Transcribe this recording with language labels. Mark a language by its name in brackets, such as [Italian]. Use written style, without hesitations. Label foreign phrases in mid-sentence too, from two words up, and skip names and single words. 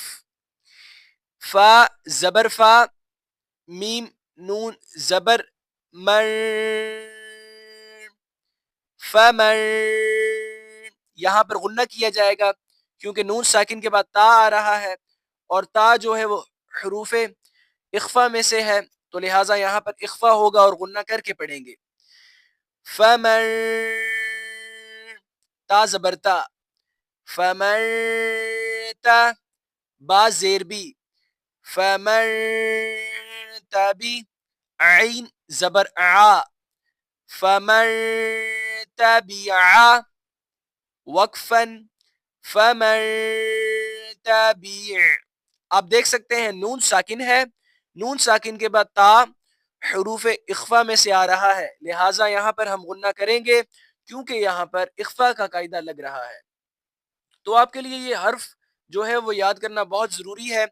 [Urdu] فا زبر فا، میم نون زبر مر، فمر. یہاں پر غنہ کیا جائے گا کیونکہ نون ساکن کے بعد تا آ رہا ہے اور تا جو ہے وہ حروف اخفا میں سے ہے، تو لہٰذا یہاں پر اخفا ہوگا اور غنہ کر کے پڑھیں گے. فمر، تا زبر تا، فمر تا، با زیر بی، فمر تبی، عین زبر آ، [Arabic] فمن تبع، وقفن فمن تبع. [Urdu] آپ دیکھ سکتے ہیں نون ساکن ہے، نون ساکن کے بعد تا حروف اخفا میں سے آ رہا ہے، لہٰذا یہاں پر ہم غنہ کریں گے کیونکہ یہاں پر اخفا کا قاعدہ لگ رہا ہے. تو آپ کے لیے یہ حرف جو ہے وہ یاد کرنا بہت ضروری ہے.